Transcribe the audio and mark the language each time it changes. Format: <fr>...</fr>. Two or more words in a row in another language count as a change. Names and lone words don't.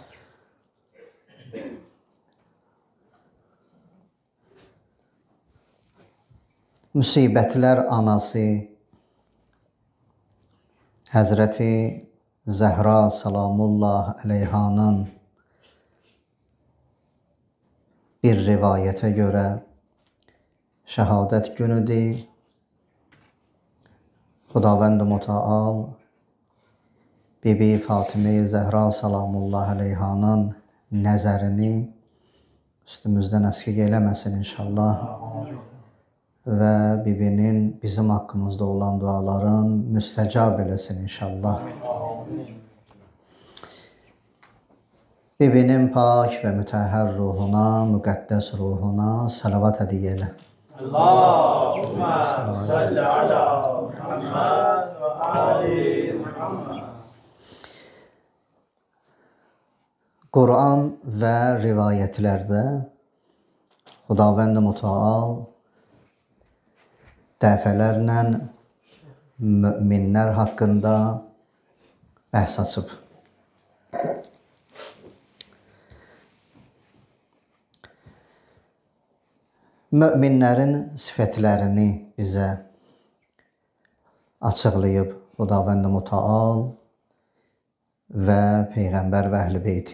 <az>Musibetler anası Hazreti Zehra salamullah aleyhanın bir rivayete göre şehadet günüdür. Xudavənd-i Müteal Bibi Fatime-i Zehra salamullah aleyhanın nəzərini üstümüzdən əskik eləməsin inşallah. Ve Bibinin bizim hakkımızda olan duaların müstecab eləsin inşallah. Bibinin pak ve mütəhhər ruhuna, müqəddəs ruhuna salavat hediye elə.</az> <ar>اللهم صل على محمد وآل محمد.</ar> <az>Kur'an ve rivayetlerde Xudavənd-i Müteal dəfələrlə müminlər haqqında bəhs açıb. Müminlərin sifətlərini bizə açıqlayıb Xudavənd-i Müteal və Peyğəmbər və Əhl-i Beyti.</az>